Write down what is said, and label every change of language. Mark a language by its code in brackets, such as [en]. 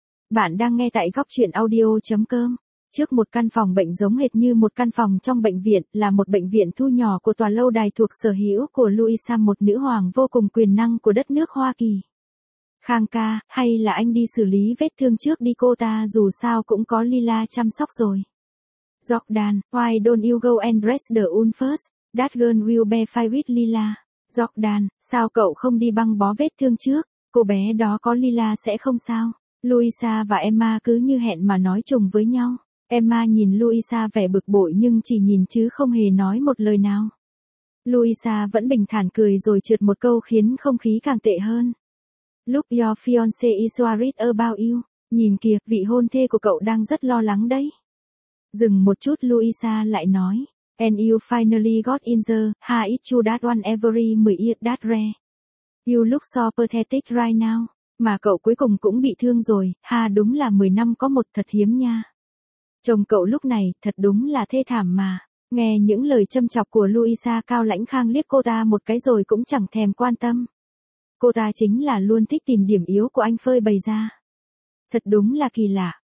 [vi] Bạn đang nghe tại gocchuyenaudio.com. Trước một căn phòng bệnh giống hệt như một căn phòng trong bệnh viện, là một bệnh viện thu nhỏ của tòa lâu đài thuộc sở hữu của Luisa, một nữ hoàng vô cùng quyền năng của đất nước Hoa Kỳ. Khang ca, hay là anh đi xử lý vết thương trước đi, cô ta dù sao cũng có Lila chăm sóc rồi. [en] Jordan, why don't you go and dress the wound first? That girl will be fine with Lila. [vi] Jordan, sao cậu không đi băng bó vết thương trước? Cô bé đó có Lila sẽ không sao. Luisa và Emma cứ như hẹn mà nói trùng với nhau. Emma nhìn Luisa vẻ bực bội nhưng chỉ nhìn chứ không hề nói một lời nào. Luisa vẫn bình thản cười rồi trượt một câu khiến không khí càng tệ hơn. [en] Look, your fiance is worried about you. [vi] Nhìn kìa, vị hôn thê của cậu đang rất lo lắng đấy. Dừng một chút, Luisa lại nói. [en] And you finally got in the high school that one every 10 years that rare. You look so pathetic right now. [vi] Mà cậu cuối cùng cũng bị thương rồi, ha, đúng là 10 năm có một thật hiếm nha. Chồng cậu lúc này thật đúng là thê thảm mà. Nghe những lời châm chọc của Luisa, cao lãnh Khang liếc cô ta một cái rồi cũng chẳng thèm quan tâm. Cô ta chính là luôn thích tìm điểm yếu của anh phơi bày ra. Thật đúng là kỳ lạ.